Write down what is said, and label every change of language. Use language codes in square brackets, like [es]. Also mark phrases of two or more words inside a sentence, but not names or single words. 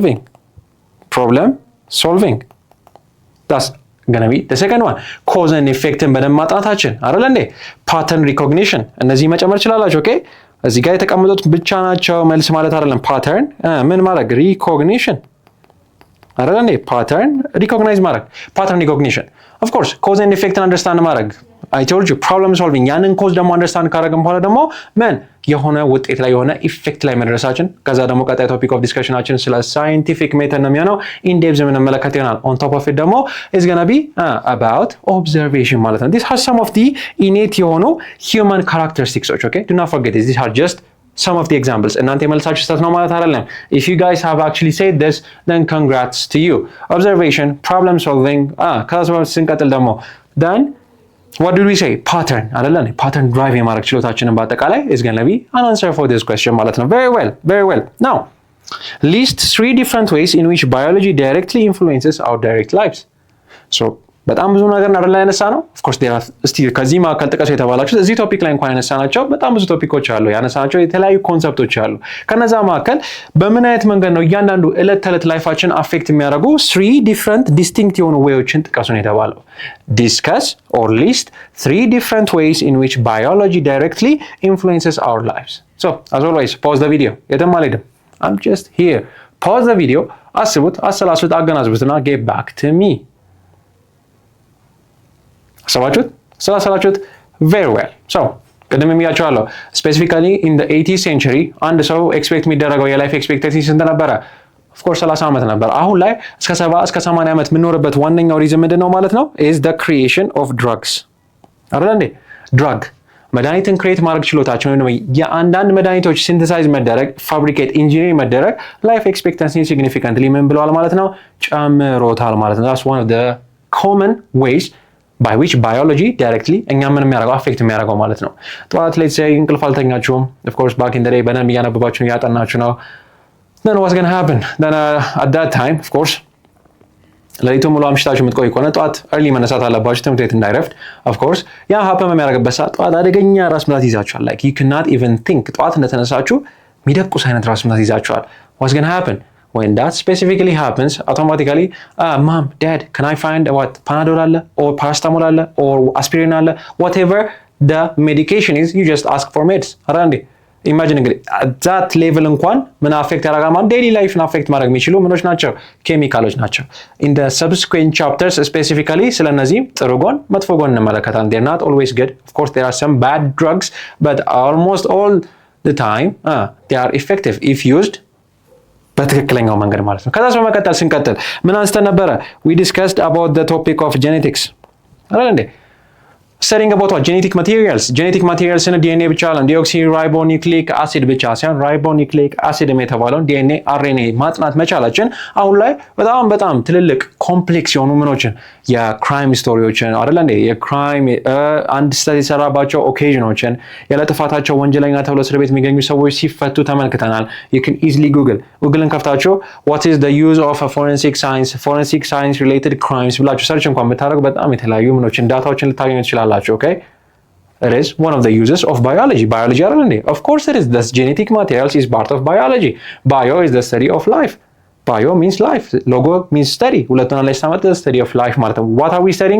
[en] solving that's going to be the second one cause and effect [am] በደንብ ማጥናታችን አይደለ እንዴ [en] pattern recognition እነዚህ [am] መጨመር ይችላልላችሁ ኦኬ እዚህ ጋር የተቀመጡት ብቻ ናቸው መልስ ማለት አይደለም pattern ምን ማድረግ recognition አይደለ እንዴ [en] pattern recognition of course cause and effect understand [am] ማድረግ [en] I told you problem solving [am] ያንን ኮዝ ደግሞ አንደርስታንድ ካደረግን በኋላ ደግሞ ምን የሆነ ውጤት ላይ የሆነ ኢፌክት ላይ መድረሳችን ከዛ ደግሞ ቀጣይ [en] topic of discussionናችን [am] ስለ [en] scientific method [am] ነው የሚሆነው ኢንዴፕዝ የምንመለከት ይሆናል [en] on top of it ደግሞ is going to be about observation [am] ማለት ነው [en] these are some of the innate የሆኑ human characteristics okay do not forget this these are just some of the examples [am] እናንተ የመልሳችሁ ስህተት ነው ማለት አይደለም [en] if you guys have actually said this then congrats to you observation problem solving [am] ከዛ ስንቀጥል ደግሞ [en] then what did we say pattern አይደለም pattern drive [am] የማድረግ ችሎታችንን በአጠቃላይ [en] is going to be an answer for this question [am] ማለት ነው [en] very well now list 3 different ways in which biology directly influences our direct lives so [am] በጣም ብዙ ነገር አይደለም ያነሳ ነው [en] of course there are still [am] ከዚህ ማከል ጥቀሱ የተባላችሁ እዚህ ቶፒክ ላይ እንኳን ያነሳናቸው በጣም ብዙ ቶፒኮች አሉ ያነሳናቸው የተለያዩ ኮንሰፕቶች አሉ ከነዛ ማከል በምን አይነት መንገድ ነው እያንዳንዱ እለት ተለት ላይፋችን አፌክት የሚያደርጉ [en] 3 different distinct [am] የሆኑ ዌዮችን ጥቀሱ ነው የተባለው [en] discuss or list 3 different ways in which biology directly influences our lives so as always pause the video [am] የትም አልሄድም [en] I'm just here pause the video [am] አስቡት አሰላስሉት አገናዝቡትና [en] get back to me [am] ስላሰላችሁት [en] very well so [am] ቅድም የሚያቸዋለሁ [en] specifically in the 18th century [am] አንድ ሰው ኤክስፔክት የሚደረገው [en] የlife expectancy [am] ስንት ነበረ [en] of course [am] 30 ዓመት ነበር። አሁን ላይ እስከ 70 እስከ 80 ዓመት የምንኖርበት ዋነኛው ሪዝን ምንድነው ማለት ነው? [en] is the creation of drugs [am] አይደል እንዴ? ድራግ መድኃኒትን ክሬት ማድረግ ችሎታቸው ነው። የአንዳንድ መድኃኒቶች ሲንተሳይዝ መደረግ [en] fabricate engineering [am] መደረግ [en] life expectancy significantly [am] ምን ብለዋል ማለት ነው? ጨምሮታል ማለት ነው። [en] that's one of the common ways by which biology directly [am] እኛ ምን የሚያደርገው አፌክት የሚያደርገው ማለት ነው። ጠዋት ላይ እንቅልፍ አልተኛችሁም። [en] of course back in the day [am] በደንብ እያነበባችሁ እያጠናችሁ ነው። [en] then what's going to happen then at that time of course [am] ለሊቱ ሙሉ አምሽታችሁ የምትቆይ ከሆነ ጠዋት early መነሳት አለባችሁ ትምህርት ቤት እንዳይረፍድ። of course ያ ሀፕን በሚያደርግበት ሰዓት ጠዋት አደገኛ ራስ ምታት ይዛችኋል። [en] like you cannot even think [am] ጠዋት እንደተነሳችሁ የሚደቁስ አይነት ራስ ምታት ይዛችኋል። [en] what's going to happen when that specifically happens automatically mom dad can I find what [am] panadol አለ [en] or paracetamol [am] አለ [en] or aspirin [am] አለ [en] whatever the medication is you just ask for meds [am] አራንዴ ኢማጂን እንግዲህ [en] that level [am] እንኳን ምን አፌክት ያደርጋል ማለት [en] daily lifeን [am] አፌክት ማድረግ የሚችሉ ምኖች ናቸው? ኬሚካሎች ናቸው። [en] in the subsequent chapters specifically [am] ስለነዚህም ጥሩ ጎን መጥፎ ጎን እንመለከታለን። [en] there not always good of course there are some bad drugs but almost all the time there are effective if used [am] በትክክለኛው መንገድ ማለት ነው። ከዛ በመቀጠል ስንቀጥል ምን አንስተን ነበረ? [en] we discussed about the topic of genetics [am] አይደል እንዴ? [en] studying about what genetic materials in DNA [am] ብቻ አለ [en] deoxyribonucleic acid [am] ብቻ ሳይሆን [en] ribonucleic acid [am] የተባለውን DNA RNA ማጥናት መቻላችን አሁን ላይ በጣም ትልልቅ ኮምፕሌክስ የሆኑ ምኖችን [en] የcrime storyዎችን [am] አይደል እንዴ የክራይም አንድ ስተዲ የሰራባቸው ኦኬዥኖችን ያለጥፋታቸው ወንጀለኛ ተብሎ እስር ቤት የሚገኙ ሰዎች ሲፈቱ ተመልክተናል። [en] you can easily [am] ጉግልን ከፍታችሁ [en] what is the use of a forensic science related crimes [am] ብላችሁ ሰርች እንኳን ብታደርጉ በጣም የተለያዩ ምኖችን ዳታዎችን ልታገኙ ትችላላችሁ። [en] Okay, it is one of the uses of biology [am] አይደል እንዴ? [en] of course it is. This genetic materials is part of biology. Bio is the study of life. Bio means life, logo means study. [am] ሁለቱን ላይ ስታመጥ [en] the study of life [am] ማለት ነው። [en] what are we studying?